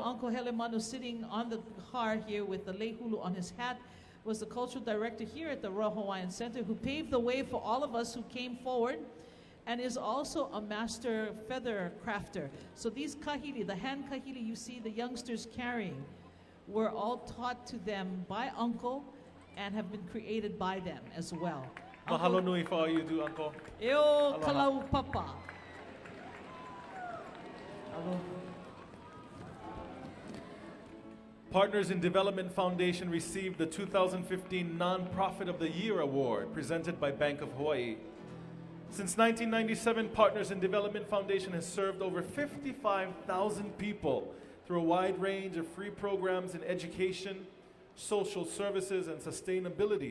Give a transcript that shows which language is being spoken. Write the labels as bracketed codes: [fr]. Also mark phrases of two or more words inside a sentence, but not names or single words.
[en] Uncle Helemano, sitting on the car here with the lehulu on his hat, was the cultural director here at the Royal Hawaiian Center, who paved the way for all of us who came forward, and is also a master feather crafter. So these kahili, the hand kahili you see the youngsters carrying, were all taught to them by Uncle, and have been created by them as well. [haw] Mahalo nui [en] for all you do, Uncle. Eo Aloha. kalau papa. Aloha. Partners in Development Foundation received the 2015 Nonprofit of the Year Award presented by Bank of Hawaii. Since 1997, Partners in Development Foundation has served over 55,000 people through a wide range of free programs in education, social services, and sustainability.